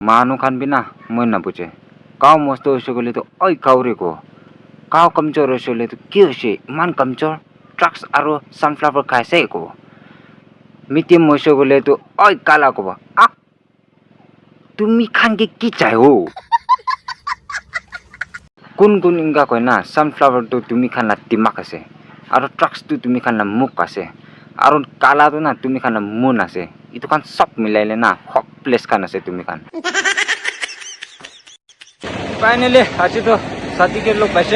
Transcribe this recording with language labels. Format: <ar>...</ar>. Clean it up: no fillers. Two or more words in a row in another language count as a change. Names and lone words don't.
<nag>Manu kan bina moi na buche. Kau mosto hoise gole to oi kaure ko. Kau kamchor hoise gole to ki hoise iman kamchor trucks aro sunflower khaise ko. Mitim hoise gole to oi kala ko ba. Tumi khan ke ki chai ho? Kun inga koi na sunflower to tumi khan la timak ase. Aro trucks to tumi khan la muk ase. Aro kala to na tumi khan la moon ase. Itu kan sab milaile na hopeless kan ase tumi khan. Finally, aji to sati ke log baise.</nag>